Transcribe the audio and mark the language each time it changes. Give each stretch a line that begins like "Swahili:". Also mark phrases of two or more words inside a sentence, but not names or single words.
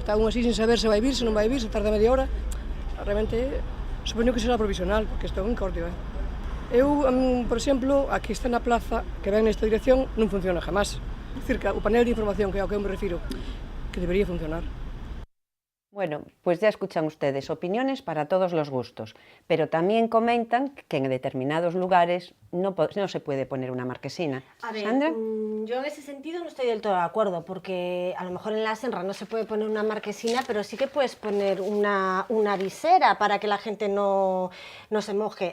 Galician: Está aún así sin saber se vai vir, se non vai vir, se tarda media hora. Realmente, supoño que será provisional, porque isto é un incordio. Eu, por exemplo, aquí está na plaza, que ven nesta dirección, non funciona jamás. Cerca, o panel de información, que é ao que eu me refiro, que debería funcionar.
Spanish: Bueno, pues ya escuchan ustedes opiniones para todos los gustos, pero también comentan que en determinados lugares no se puede poner una marquesina. A ver, ¿Sandra? yo en ese sentido no estoy del todo de acuerdo, porque a lo mejor en la Senra no se puede poner una marquesina, pero sí que puedes poner una visera para que la gente no se moje.